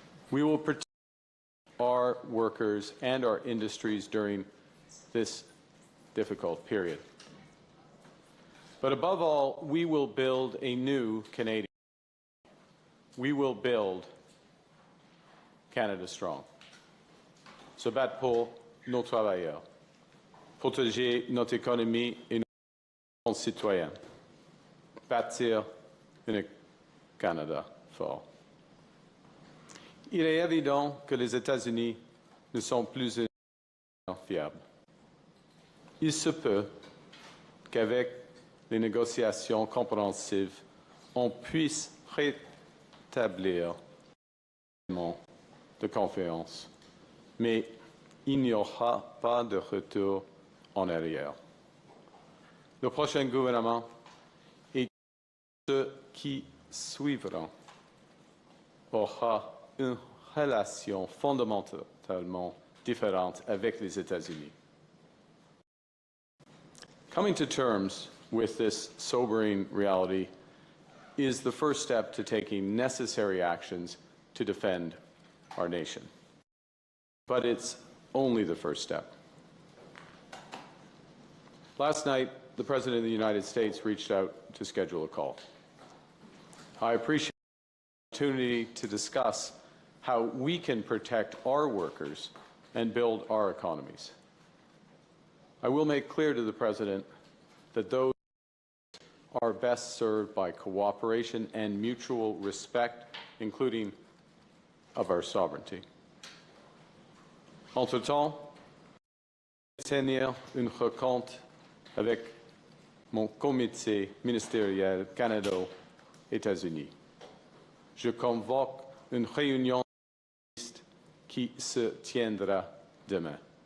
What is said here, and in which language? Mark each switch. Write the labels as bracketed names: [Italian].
[English] We will protect our workers and our industries during this difficult period. But above all, we will build a new Canadian. We will build Canada strong. [French] Se battre pour nos travailleurs, protéger notre économie et nos citoyens, bâtir un Canada fort. Il est évident que les États-Unis ne sont plus fiables. Il se peut qu'avec les négociations compréhensives, on puisse rétablir de confiance, mais il n'y aura pas de retour en arrière. Le prochain gouvernement et ceux qui suivront aura une relation fondamentalement différente avec les États-Unis. [English] Coming to terms with this sobering reality is the first step to taking necessary actions to defend our nation. But it's only the first step. Last night, the President of the United States reached out to schedule a call. I appreciate the opportunity to discuss how we can protect our workers and build our economies. I will make clear to the President that those are best served by cooperation and mutual respect, including of our sovereignty. [French] Entre-temps, je vais tenir une rencontre avec mon comité ministériel Canada-États-Unis. Je convoque une réunion qui se tiendra demain.